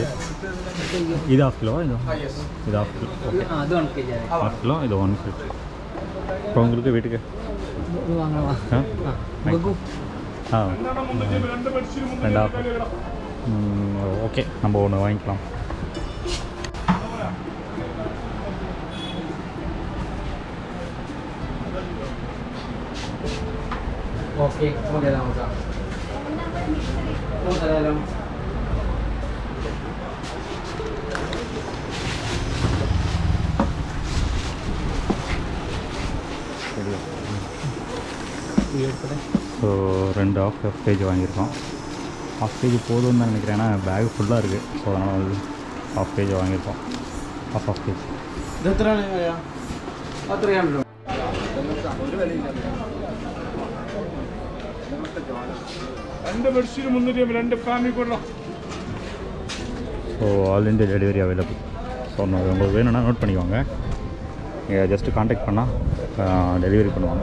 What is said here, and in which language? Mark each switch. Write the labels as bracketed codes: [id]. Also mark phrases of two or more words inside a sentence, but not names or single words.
[ta] இது [en] half kilova? [ta] இது [en] half kilo. half kilo, [ta] இது 1 கிலோ. இப்போ உங்களுக்கு வீட்டுக்கு ரெண்டு ஹாஃப். ஓகே, நம்ம ஒன்று வாங்கிக்கலாம். [ml] ഓക്കെ, ഓക്കെ നമുക്ക് തരാം. [ta] ஸோ 2 [en] half KG [ta] வாங்கியிருக்கோம். [en] half KG [ta] போதும்னு தான் நினைக்கிறேன், ஏன்னா பேக் ஃபுல்லாக இருக்குது. ஸோ அதனால் வந்து [en] half KG [ta] வாங்கியிருக்கோம். [en] half KG [ml] ഇത് എത്രയാണ്? 300 രൂപ. [en] So all India delivery available. [ta] ஸோ உங்களுக்கு வேணும்னா நோட் பண்ணிக்கோங்க. நீங்கள் [en] just contact [ta] பண்ணால் டெலிவரி பண்ணுவாங்க.